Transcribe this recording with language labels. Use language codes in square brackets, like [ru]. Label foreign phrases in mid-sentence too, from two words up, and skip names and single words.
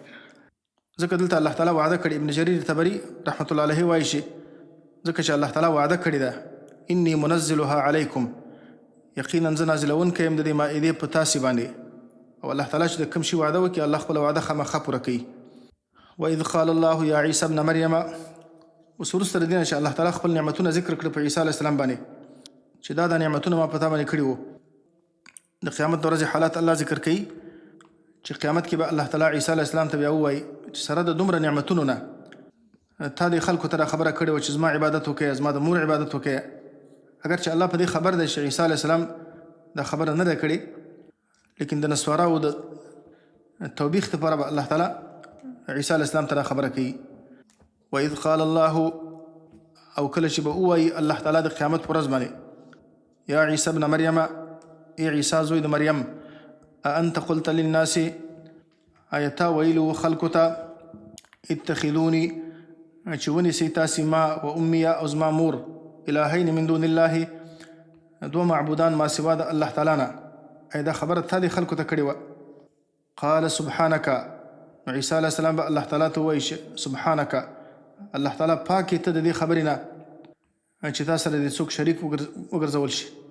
[ps] ځکه دلته الله تعالی وعده کړي. ابن جریر طبري رحمت الله علیه وایي چې ځکه چې الله تعالی وعده کړې ده [ar] انی منزلها علیکم، [ps] یقینا زه نازلونکی یم د دې مائدې په تاسې باندې. او الله تعالی چې د کوم شي وعده وکړي الله خپله وعده خامخا پوره کوي. [ar] وإذ قال الله یا عیسی ابن مریم، [ps] اوس وروسته د دې نه چې الله تعالی خپل نعمتونه ذکر کړي په عیسی علیه السلام باندې چې دا نعمتونه ما په تا باندې کړي وو. د قیامت د ورځې حالات الله ذکر کوي چې قیامت کې به الله تعالی عیسی علیه السلام ته بیا ووایي چې سره د دومره نعمتونو نه تا دې خلکو ته دا خبره کړې وه چې زما عبادت وکړئ، زما د مور عبادت وکړئ. اگر چې الله په دې خبر دی چې عیسی علیه السلام دا خبره نه ده کړې، لیکن د نسواراو د توبیخ دپاره به الله تعالی عیسی علیه السلام ته دا خبره کوي. [ar] وإذ قال الله، [ps] او کله چې به ووایي الله تعالی د قیامت په ورځ باندې [ar] یا عیسی ابن مریم، [ps] ای عیسی زوی د مریم، [ar] اانت قلت للناس، [ps] آیا تا ویلو خلکو ته اتخذوني چې ونیسئ تاسې ما [ar] و امي [ps] او زما مور [ar] الهین من دون الله، [ps] دوه معبودان ما سوا د الله تعالی نه، ای دا خبره تا دې خلکو ته کړې وه. [ar] قال سبحانک، [ps] نو عیسی علیه السلام به الله تعالی ته ووایي سبحانک، الله تعالی پاک ته د دې خبرې نه چې تا سره دې څوک شریک وګرځول شي.